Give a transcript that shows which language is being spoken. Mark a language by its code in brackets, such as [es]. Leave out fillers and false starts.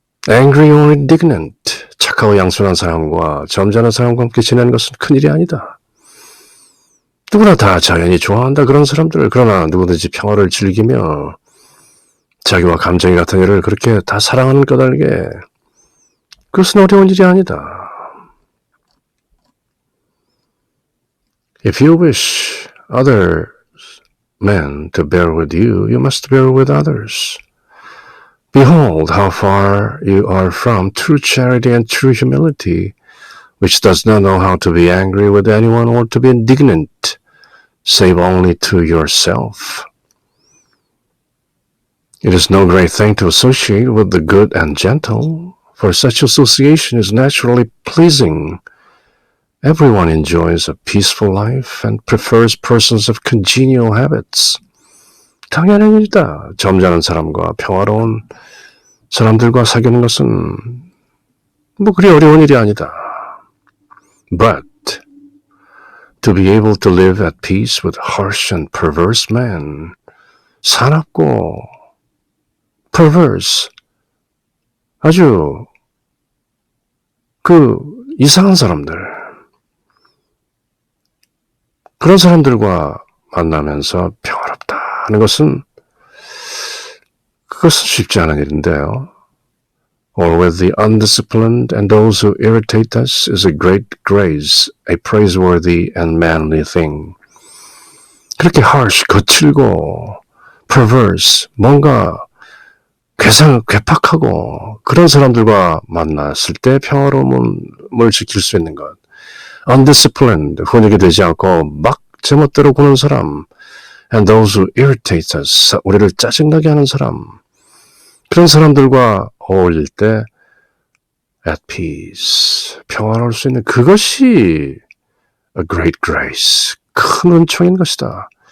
[en] Angry or indignant, [ko] 착하고 양순한 사람과 점잖은 사람과 함께 지내는 것은 큰일이 아니다. 누구나 다 자연히 좋아한다 그런 사람들. 그러나 누구든지 평화를 즐기며 자기와 감정이 같은 일을 그렇게 다 사랑하는 까닭에 그것은 어려운 일이 아니다. [en] If you wish other men to bear with you, you must bear with others. Behold how far you are from true charity and true humility, which does not know how to be angry with anyone or to be indignant, save only to yourself. It is no great thing to associate with the good and gentle, for such association is naturally pleasing. Everyone enjoys a peaceful life and prefers persons of congenial habits. [ko] 당연한 일이다. 점잖은 사람과 평화로운 사람들과 사귀는 것은 그리 어려운 일이 아니다. [en] But to be able to live at peace with harsh and perverse men, [ko] 사납고 perverse, 아주 이상한 사람들, 그런 사람들과 만나면서 평화롭다 하는 것은 그것은 쉽지 않은 일인데요. [en] Or with the undisciplined and those who irritate us is a great grace, a praiseworthy and manly thing. [ko] 그렇게 harsh, 거칠고 perverse, 뭔가 괴팍하고 그런 사람들과 만났을 때 평화로움을 지킬 수 있는 것. Undisciplined, 훈육이 되지 않고 막 제멋대로 구는 사람, [en] and those who irritate us, [ko] 우리를 짜증나게 하는 사람, 그런 사람들과 어울릴 때 [en] at peace, [ko] 평화로울 수 있는 그것이 [en] a great grace, [ko] 큰 은총인 것이다.